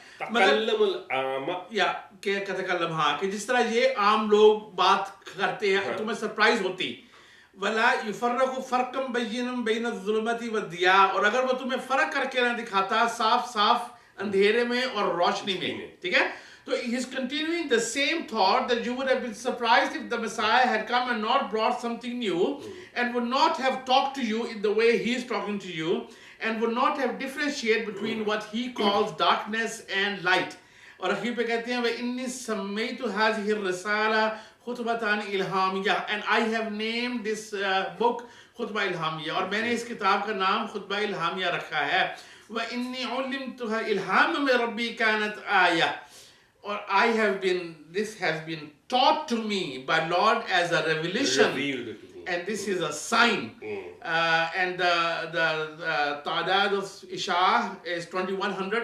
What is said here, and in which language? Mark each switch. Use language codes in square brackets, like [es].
[ar] تکلم العام [ur] یا کہ تکلم، ہاں کہ جس طرح یہ عام لوگ بات کرتے ہیں تمہیں سرپرائز ہوتی. [ar] ولا یفرق فرقا بینا بین الظلمت والضیاء، [ur] اور اگر وہ تمہیں فرق کر کے نہ دکھاتا صاف صاف اندھیرے میں اور روشنی میں، ٹھیک ہے. [en] So he's continuing the same thought that you would have been surprised if the Messiah had come and not brought something new and would not have talked to you in the way he is talking to you and would not have differentiated between what he calls darkness and light. [ur] اور اخیر پہ کہتے ہیں [ar] وَإِنِّي سَمَّيْتُ هَذِهِ الرِّسَالَةَ خُطْبَةً إِلْهَامِيَّةً [en] and I have named this book [ur] خطبہ الہامیہ، اور میں نے اس کتاب کا نام خطبہ الہامیہ رکھا ہے. [ar] وَإِنِّي عُلِّمْتُهَا الْإِلْهَامَ مِنْ رَبِّي كَانَتْ آيَةً، [en] or this has been taught to me by Lord as a revelation, and this is a sign. And the Ta'dad of Isha is 2100.